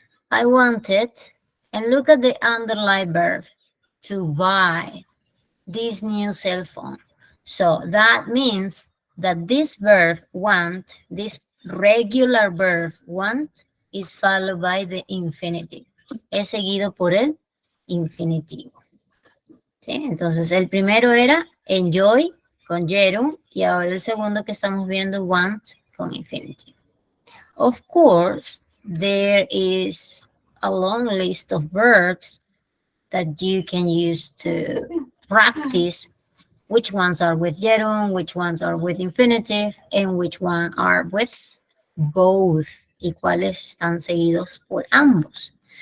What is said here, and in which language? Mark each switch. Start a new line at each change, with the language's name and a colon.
English: I wanted, and look at the underlying verb, to buy this new cell phone. So that means that this verb want, this regular verb want, is followed by the infinitive.
Spanish: Es seguido por el infinitivo. ¿Sí? Entonces el primero era enjoy con gerund y ahora el segundo que estamos viendo want con infinitive.
English: Of course, there is a long list of verbs that you can use to practice which ones are with gerund, which ones are with infinitive, and which one are with both,
Spanish: y cuáles están seguidos por ambos.